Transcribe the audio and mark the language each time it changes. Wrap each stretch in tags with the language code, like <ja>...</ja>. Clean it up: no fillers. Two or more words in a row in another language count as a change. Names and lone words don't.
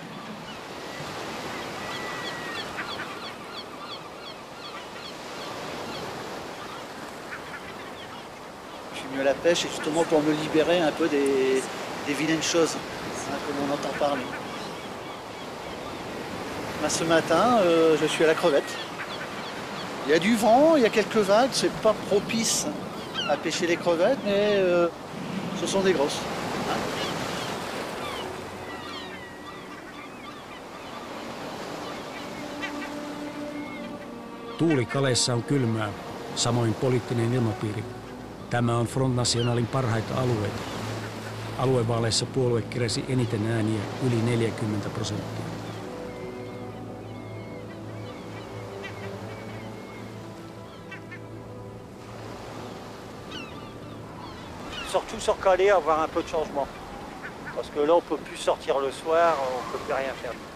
<fr>Je suis venu à la pêche justement pour me libérer un peu des vilaines choses, comme on entend parler. Ce matin, je suis à la crevette. Il y a du vent, il y a quelques vagues, c'est pas propice à pêcher les crevettes, mais ce sont des grosses.</fr> <fi>Tuuli Caleessa on kylmää, samoin poliittinen ilmapiiri. Tämä on Front Nationalin parhaita alueita. Aluevaaleissa puolue keräsi eniten ääniä, yli 40%.</fi> <fr>Surtout sur Calais, avoir un peu de changement. Parce que là, on ne peut plus sortir le soir, on ne peut plus rien faire.</fr>